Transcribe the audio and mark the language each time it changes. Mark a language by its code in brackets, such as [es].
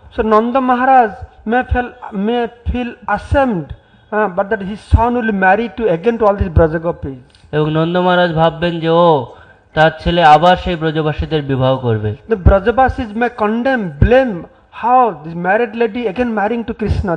[en] So Nanda Maharaj may feel ashamed, but that his son will marry to again to all these Braja gopis. [bn] এবং নন্দ মহারাজ ভাববেন যে তার ছেলে আবার সেই ব্রজবাসীদের বিবাহ করবে। [en] The Brajabasis may condemn, blame how this married lady again marrying to Krishna.